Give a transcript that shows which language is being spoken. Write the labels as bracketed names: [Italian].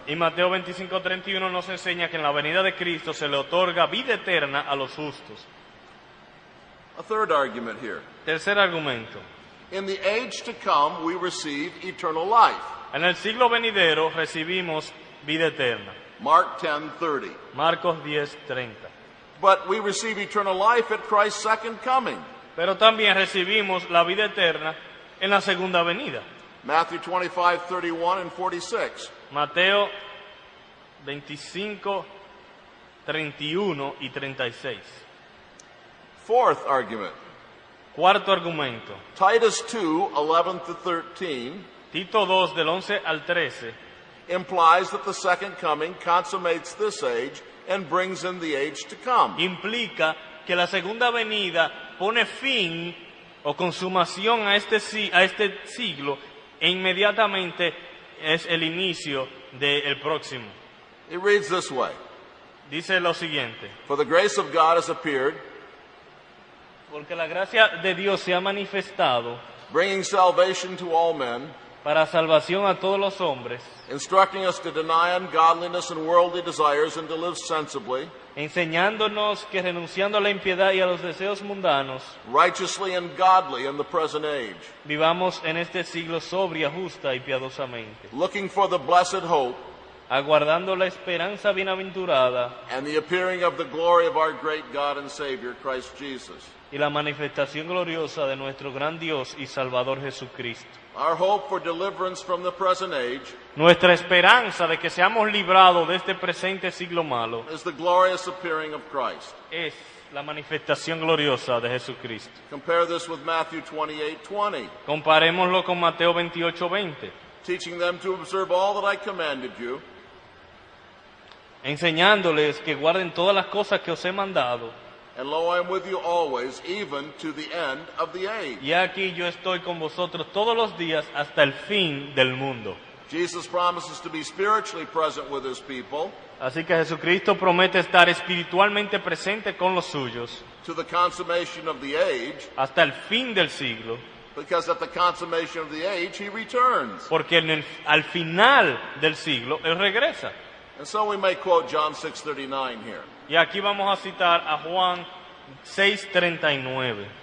[Spanish] Y Mateo 25:31 nos enseña que en la venida de Cristo se le otorga vida eterna a los justos. [English] A third argument here. [Spanish] Tercer argumento. [English] In the age to come, we receive eternal life. [Spanish] En el siglo venidero recibimos vida eterna. [English] Mark 10:30. [Spanish] Marcos 10:30. [English] But we receive eternal life at Christ's second coming. [Spanish] Pero también recibimos la vida eterna en la segunda venida. [English] Matthew 25:31 and 46. [Spanish] Mateo 25, 31 y 36. [English] Fourth argument. [Spanish] Cuarto argumento. [English] Titus 2, 11 to 13 [Spanish] Tito 2 del 11 al 13 [English] implies that the second coming consummates this age and brings in the age to come. [Spanish] implica que la segunda venida pone fin o consumación a este siglo e inmediatamente es el inicio del próximo. [English] It reads this way. [Spanish] Dice lo siguiente: [English] For the grace of God has appeared, [Spanish] porque la gracia de Dios se ha manifestado [English] bringing salvation to all men, [Spanish] para salvación a todos los hombres, [English] instructing us to deny ungodliness and worldly desires and to live sensibly, [Spanish] enseñándonos que renunciando a la impiedad y a los deseos mundanos, [English] righteously and godly in the present age, [Spanish] vivamos en este siglo sobria, justa y piadosamente, [English] looking for the blessed hope [Spanish] aguardando la esperanza bienaventurada [English] and the appearing of the glory of our great God and Savior, Christ Jesus. [Spanish] y la manifestación gloriosa de nuestro gran Dios y Salvador Jesucristo. [English] Our hope for deliverance from the present age [Spanish] Nuestra esperanza de que seamos librados de este presente siglo malo [English] is the glorious appearing of Christ. [Spanish] es la manifestación gloriosa de Jesucristo. [English] Compare this with Matthew 28:20, [Spanish] Comparémoslo con Mateo 28:20, [English] teaching them to observe all that I commanded you, [Spanish] enseñándoles que guarden todas las cosas que os he mandado. [English] and lo, I am with you always, even to the end of the age. [Spanish] Y aquí yo estoy con vosotros todos los días hasta el fin del mundo. [English] Jesus promises to be spiritually present with his people [Spanish] Así que Jesucristo promete estar espiritualmente presente con los suyos [English] to the consummation of the age, [Spanish] hasta el fin del siglo, [English] because at the consummation of the age he returns. [Spanish] porque al final del siglo Él regresa. [English] And so we may quote John 6:39 here. [Spanish] Y aquí vamos a citar a Juan 6:39.